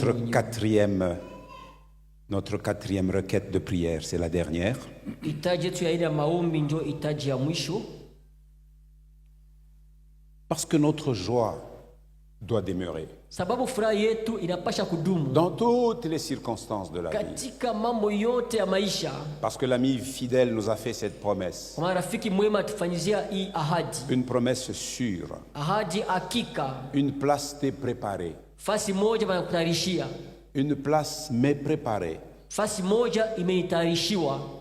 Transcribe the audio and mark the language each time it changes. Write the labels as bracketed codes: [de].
[sw] somo wenyewe. [fr] quatrième requête de prière, c'est la dernière. [sw] Hitaji yetu ya ile ya maombi ndio hitaji ya mwisho, [fr] Parce que notre joie doit demeurer [sw] sababu furaha yetu inapasha kudumu [fr] dans toutes les circonstances de la vie. [sw] katika mambo yote ya maisha. [fr] Parce que l'ami fidèle nous a fait cette promesse. [sw] Kwa maana rafiki mwema atufanyizia hii ahadi, [fr] Une promesse sûre. [sw] ahadi hakika. [fr] Une place t'est préparée. [sw] Fasi moja wanakutayarishia, [fr] Une place m'est préparée. [sw] fasi moja imeitayarishiwa,